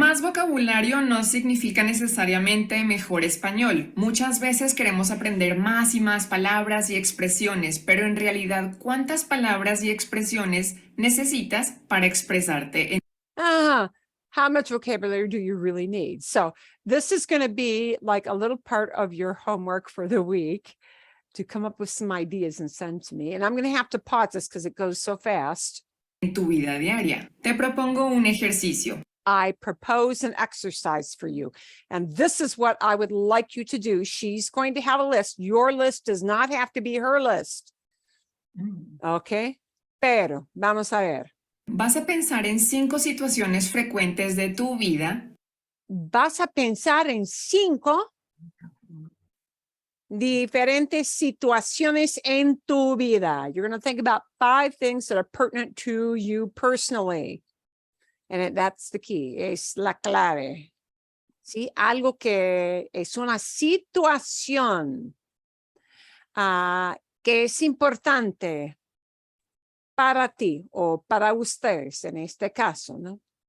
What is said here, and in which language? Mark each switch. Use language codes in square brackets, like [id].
[es] Más vocabulario no significa necesariamente mejor español. Muchas veces queremos aprender más y más palabras y expresiones, pero en realidad, ¿cuántas palabras y expresiones necesitas para expresarte? [en] How much vocabulary do you really need? So this is going to be like a little part of your homework for the week to come up with some ideas and send to me. And I'm going to have to pause this because it goes so fast. [es] En tu vida diaria. Te propongo un ejercicio. [en] I propose an exercise for you. And this is what I would like you to do. She's going to have a list. Your list does not have to be her list. [es] Okay? Pero, vamos a ver. Vas a pensar en 5 situaciones frecuentes de tu vida. Vas a pensar en 5 diferentes situaciones en tu vida. [en] You're going to think about 5 things that are pertinent to you personally. And that's the key, [es] es la clave. ¿Sí? Algo que es una situación que es importante para ti o para ustedes en este caso, ¿no?